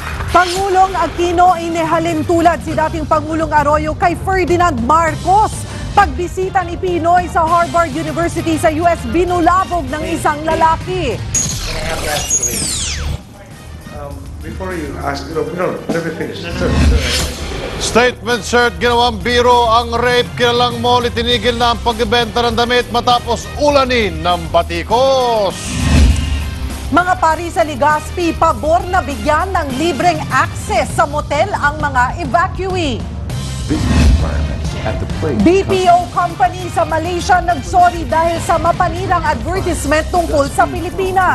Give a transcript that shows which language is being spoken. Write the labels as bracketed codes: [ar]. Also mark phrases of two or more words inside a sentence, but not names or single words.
[tl] Pangulong Aquino inihalin tulad si dating Pangulong Arroyo kay Ferdinand Marcos. Pagbisita ni Pinoy sa Harvard University sa US, binulabog ng isang lalaki. [en] Before you ask, no, let me finish. [tl] Statement cert, ginawang biro ang rape. Kilalang mall, itinigil na ang pagbebenta ng damit matapos ulanin ng batikos. Mga pari sa Legazpi, pabor na bigyan ng libreng access sa motel ang mga evacuee. [en] BPO company [tl] sa Malaysia nagsorry dahil sa mapanirang advertisement tungkol sa Pilipinas.